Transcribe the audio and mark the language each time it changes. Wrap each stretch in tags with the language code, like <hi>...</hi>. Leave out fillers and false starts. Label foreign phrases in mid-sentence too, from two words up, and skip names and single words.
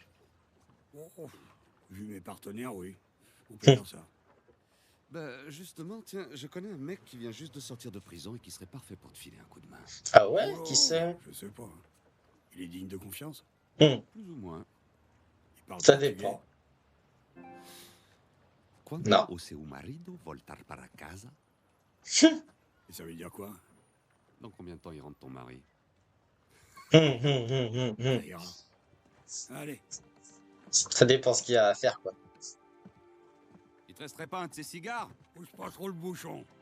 <fr>Oh, vu mes partenaires, oui. On peut dire ça. Bah, justement, tiens, je connais un mec qui vient juste de sortir de prison et qui serait parfait pour te filer un coup de main. Ah ouais, Oh, qui c'est? Je sais pas. Il est digne de confiance? Plus ou moins. Il parle Ça portugais. dépend.</fr> <pt>Quando</pt> <fr>Non.</fr> <pt>o seu marido voltar para casa?</pt> <fr>Et ça veut dire quoi? Dans combien de temps il rentre ton mari? Ça ira. Allez, Ça dépend ce qu'il y a à faire, quoi. Il te resterait pas un de ces cigares? pousse pas trop le bouchon.</fr>